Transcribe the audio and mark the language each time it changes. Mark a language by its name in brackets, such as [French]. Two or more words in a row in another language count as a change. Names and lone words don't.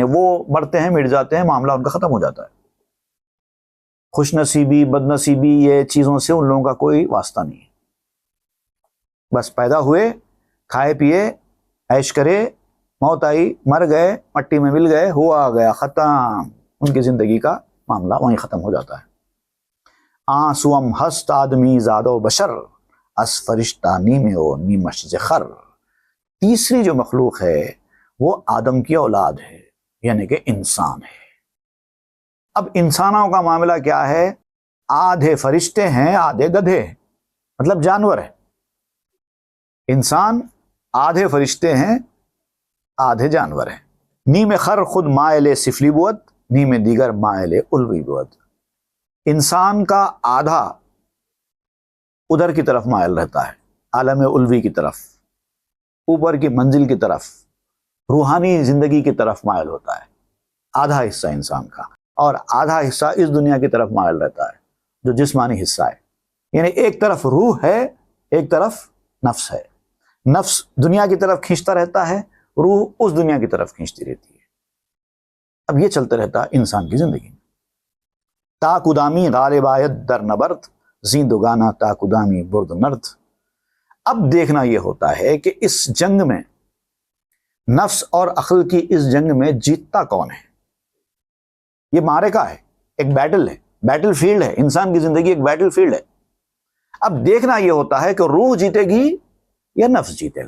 [Urdu] وہ بڑھتے ہیں، مٹ جاتے ہیں، معاملہ ان کا ختم ہو جاتا ہے۔ خوش نصیبی، بد نصیبی، یہ چیزوں سے ان لوگوں کا کوئی واسطہ نہیں ہے۔ بس پیدا ہوئے، کھائے پیے، عیش کرے، موت آئی، مر گئے، مٹی میں مل گئے، ہوا آ گیا، ختم۔ ان کی زندگی کا معاملہ وہیں ختم ہو جاتا ہے۔ [Persian] آنسوم ہست آدمی زادو بشر، اس فرشتہ نیمے و نیمش زخر۔ [Urdu] تیسری جو مخلوق ہے وہ آدم کی اولاد ہے، یعنی کہ انسان ہے۔ اب انسانوں کا معاملہ کیا ہے؟ آدھے فرشتے ہیں، آدھے گدھے ہیں، مطلب جانور ہے۔ انسان آدھے فرشتے ہیں، آدھے جانور ہیں۔ [Persian] نیم خر خود مائل سفلی بود، نیم دیگر مائل الوی بود۔ [Urdu] انسان کا آدھا ادھر کی طرف مائل رہتا ہے، عالم الوی کی طرف، اوپر کی منزل کی طرف، روحانی زندگی کی طرف مائل ہوتا ہے، آدھا حصہ انسان کا، اور آدھا حصہ اس دنیا کی طرف مائل رہتا ہے جو جسمانی حصہ ہے۔ یعنی ایک طرف روح ہے، ایک طرف نفس ہے۔ نفس دنیا کی طرف کھینچتا رہتا ہے، روح اس دنیا کی طرف کھینچتی رہتی ہے۔ اب یہ چلتا رہتا ہے انسان کی زندگی میں۔ [Persian] تا کدامی غالب آیت در نبرد، زیندگانہ تا کدامی برد نرد۔ [Urdu] اب دیکھنا یہ ہوتا ہے کہ اس جنگ میں، نفس اور عقل کی اس جنگ میں جیتتا کون ہے؟ یہ معرکہ ہے، ایک بیٹل ہے، [English] battle field [Urdu] ہے۔ انسان کی زندگی ایک [English] battle field [Urdu] ہے۔ اب دیکھنا یہ ہوتا ہے کہ روح جیتے گی یا نفس جیتے گا۔